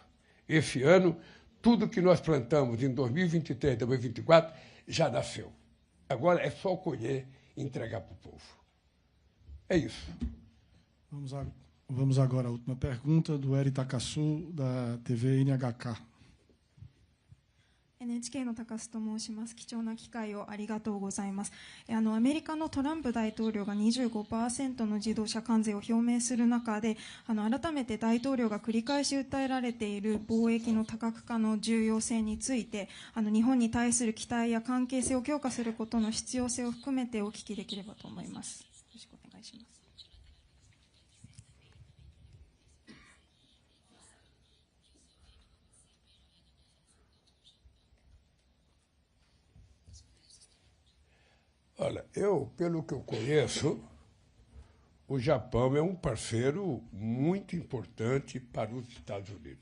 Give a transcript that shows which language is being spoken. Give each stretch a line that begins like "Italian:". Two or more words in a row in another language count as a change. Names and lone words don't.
Portuguese: Esse ano, tudo que nós plantamos em 2023, 2024, já nasceu. Agora é só colher e entregar para o povo. É isso. Vamos agora à última pergunta do Eri Takasu, da TV NHK.
Japanese: NHK の高須と申します。貴重な機会をありがとうございます。アメリカのトランプ大統領が 25% の自動車関税を表明する中で、改めて大統領が繰り返し訴えられている貿易の多角化の重要性について、日本に対する期待や関係性を強化することの必要性を含めてお聞きできればと思います。よろしくお願いします。
Portuguese: Olha, pelo que eu conheço, o Japão é um parceiro muito importante para os Estados Unidos.